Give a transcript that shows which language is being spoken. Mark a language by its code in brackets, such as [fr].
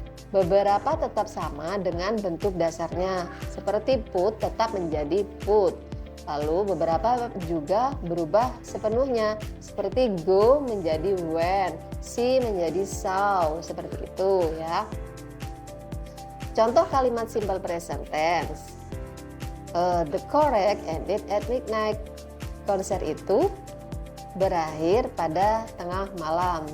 [id] Beberapa tetap sama dengan bentuk dasarnya, seperti put tetap menjadi put. Lalu beberapa juga berubah sepenuhnya, seperti go menjadi went, see menjadi saw, seperti itu ya. Contoh kalimat simple present tense. [en] The correct ended at midnight. [id] Konser itu berakhir pada tengah malam.